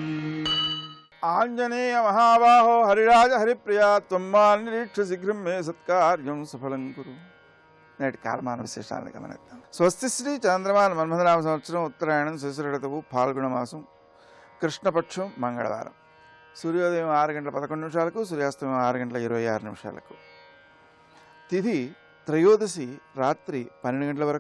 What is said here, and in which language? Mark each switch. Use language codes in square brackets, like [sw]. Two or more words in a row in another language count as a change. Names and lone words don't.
[sa] आंजनेय महाबाहो हरिराज हरिप्रिया त्वम्माल निरीक्ष शीघ्रं मे सत्कार्यं सफलं कुरु। [te] నేటి కాలమాన విశేషాలను గమనిద్దాం. స్వస్తి శ్రీ చంద్రమాన మన్మథనామ సంవత్సరం ఉత్తరాయణం శశిర ఋతువు ఫాల్గుణ మాసం కృష్ణపక్షం మంగళవారం. సూర్యోదయం 6:11 సూర్యాస్తమయం 6:26. తిథి త్రయోదశి రాత్రి 12 వరకు.